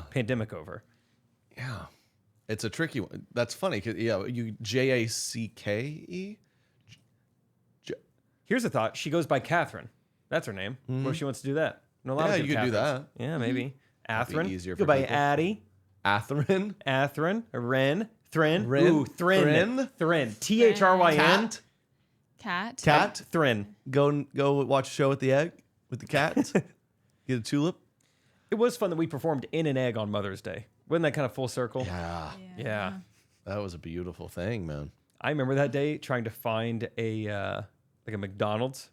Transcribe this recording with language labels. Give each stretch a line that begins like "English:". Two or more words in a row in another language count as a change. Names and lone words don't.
English: Pandemic over. Yeah. It's a tricky one. That's funny. You Jacke. Here's a thought. She goes by Catherine. That's her name. What if she wants to do that? No, a lot of you could do Catherines. that. Yeah, maybe. Athrun. easier Go for by people. Addie. Athrun. Ren. Thrin. Rin. Ooh, Thrin. Thrin. Thryn. Cat. Cat. Thrin. Go watch a show with the egg with the cat. Get a tulip. It was fun that we performed in an egg on Mother's Day. Wasn't that kind of full circle? Yeah. That was a beautiful thing, man. I remember that day trying to find a McDonald's.